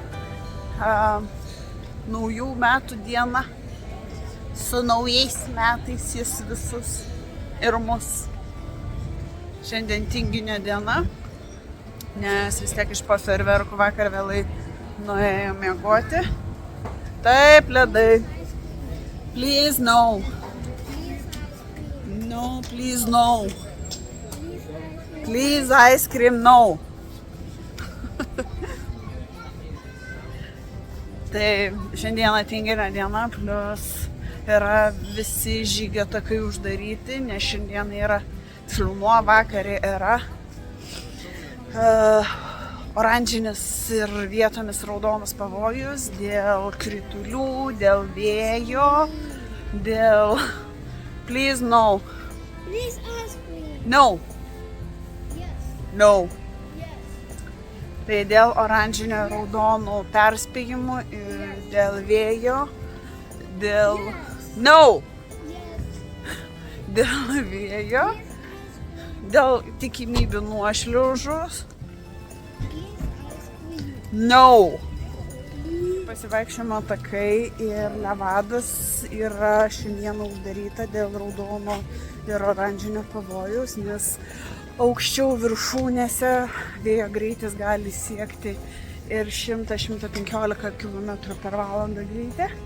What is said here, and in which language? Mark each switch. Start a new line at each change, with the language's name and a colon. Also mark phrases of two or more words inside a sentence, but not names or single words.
Lithuanian: Naujų metų diena. Su naujais metais jis visus ir mus. Šiandien tinginio diena, nes vis tiek iš po fejerverkų vakar vėlai nuėjome miegoti. Taip, ledai.
English: Please no. No, please no. Please ice cream no.
Lithuanian: Tai šiandieną tinginio diena, plus yra visi žygio takai uždaryti, nes šiandien yra filmuo, vakarė yra. oranžinis ir vietomis raudonas pavojus dėl kritulių, dėl vėjo, dėl...
English: Please, no. Please ask me. No. Yes. No. Yes.
Lithuanian: Tai dėl oranžinio raudonų perspėjimų ir dėl vėjo, dėl...
English: No! Yes.
Lithuanian: Dėl vėjo, dėl tikimybių nuošliaužos.
English: Please ask me. No!
Lithuanian: Pasivaikščiojimo takai ir Nevadas yra šiandieną uždaryta dėl raudono ir oranžinio pavojaus, nes aukščiau viršūnėse vėjo greitis gali siekti ir 100-115 km/h greitį.